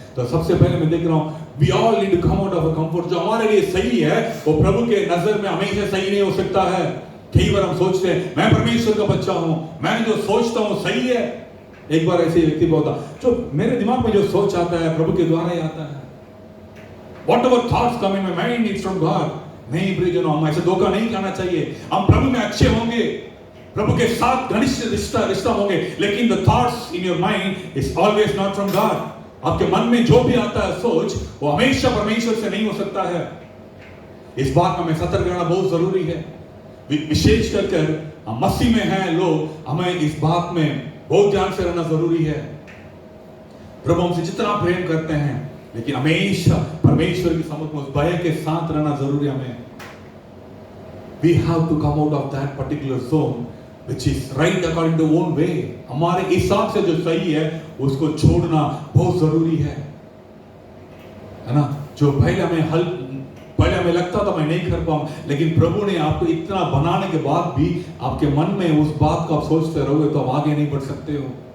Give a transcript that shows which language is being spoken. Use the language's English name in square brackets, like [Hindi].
[Hindi] तो सबसे पहले मैं देख रहा हूं, [English] We all need to come out of a comfort. [Hindi] जो हमारे लिए सही है वो प्रभु के नजर में हमेशा सही नहीं हो सकता है। कई बार हम सोचते हैं मैं परमेश्वर का बच्चा हूं, मैं जो सोचता हूं सही है। एक बार ऐसे व्यक्ति बोलता, जो मेरे दिमाग में जो सोच आता है प्रभु के द्वारा ही आता है। [English] Whatever thoughts come in my mind, it's from God। [Hindi] नहीं प्रियजनों, हम ऐसे धोखा नहीं खाना चाहिए। हम प्रभु में अच्छे होंगे, प्रभु के साथ घनिष्ठ रिश्ता होंगे, लेकिन [English] the thoughts in your mind is always not from God। [Hindi] आपके मन में जो भी आता है सोच, वो हमेशा परमेश्वर से नहीं हो सकता है। इस बात में हमें सतर्क रहना बहुत जरूरी है। विशेष कर हम मसीह में हैं लोग, हमें इस बात में बहुत ध्यान से रहना जरूरी है। प्रभु हमसे जितना प्रेम करते हैं, लेकिन हमेशा परमेश्वर की सम्मुख में उस भय के साथ रहना जरूरी है हमें। [English] We have to come out of that particular zone which is right according to own way। [Hindi] हमारे हिसाब से जो सही है उसको छोड़ना बहुत जरूरी है ना। जो पहले हमें लगता था मैं नहीं कर पाऊं, लेकिन प्रभु ने आपको इतना बनाने के बाद भी आपके मन में उस बात को आप सोचते रहोगे तो आप आगे नहीं बढ़ सकते हो।